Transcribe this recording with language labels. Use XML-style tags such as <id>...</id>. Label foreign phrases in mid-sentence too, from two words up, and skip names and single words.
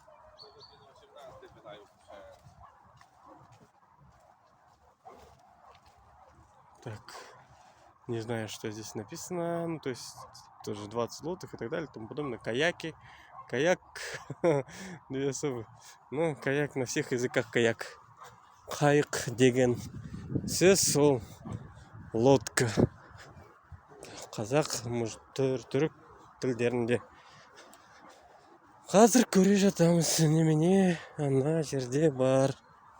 <ru>Так, не знаю, что здесь написано. Ну, то есть, тоже 20 злотых и так далее, тому подобное. Каяки. Каяк. Две особы. Ну, каяк на всех языках каяк.</ru> <kk>Каяк деген сөз сол лодка. Қазақ, может, түрік тілдерінде. Қазір көре жатамыз немене ана жерде бар.</kk>